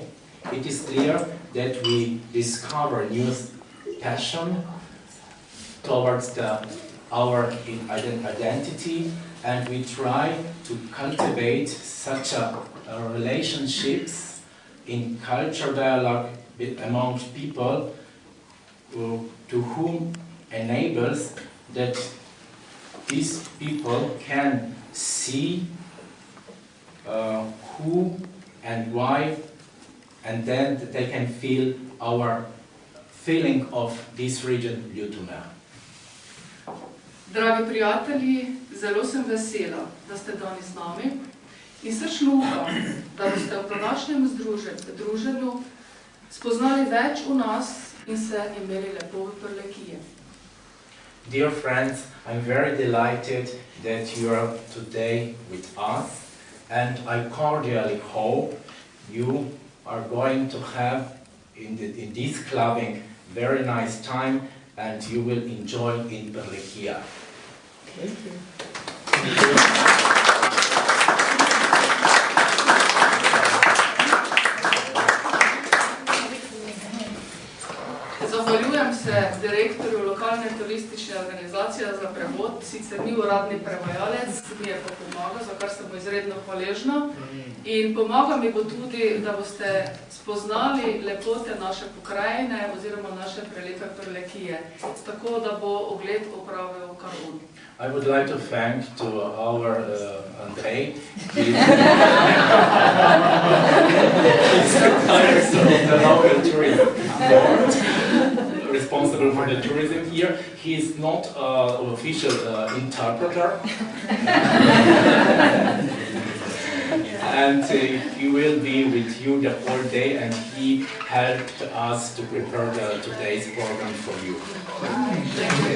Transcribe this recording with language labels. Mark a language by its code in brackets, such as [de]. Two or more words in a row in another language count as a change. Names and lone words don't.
[en] It is clear that we discover new passion towards our identity, and we try to cultivate such relationships in culture dialogue among people to whom enables that these people can see who and why, and then they can feel our feeling of this region, Ljutomeru. [sl] Dragi prijatelji, zelo sem vesela, da ste danes z nami in srčno upam, da boste v današnjem druženju spoznali več o nas in se imeli lepo v Prlekiji. [en] Dear friends, I'm very delighted that you are today with us, and I cordially hope you are going to have in this clubbing very nice time, and you will enjoy in Prlekija. Thank you. [sl] Zahvaljujem se direktorju lokalne turistične organizacije za prevod, sicer ni uradni prevajalec, mi je pa pomagal, za kar sem mu izredno hvaležna. In pomaga mi bo tudi, da boste spoznali lepote naše pokrajine oziroma naše prelepe Prlekije, tako da bo ogled opravil kar on. [en] I would like to thank to our Andrej, he's the local tourism board, responsible for the tourism here. He is not an official interpreter, and he will be with you the whole day, and he helped us to prepare today's program for you.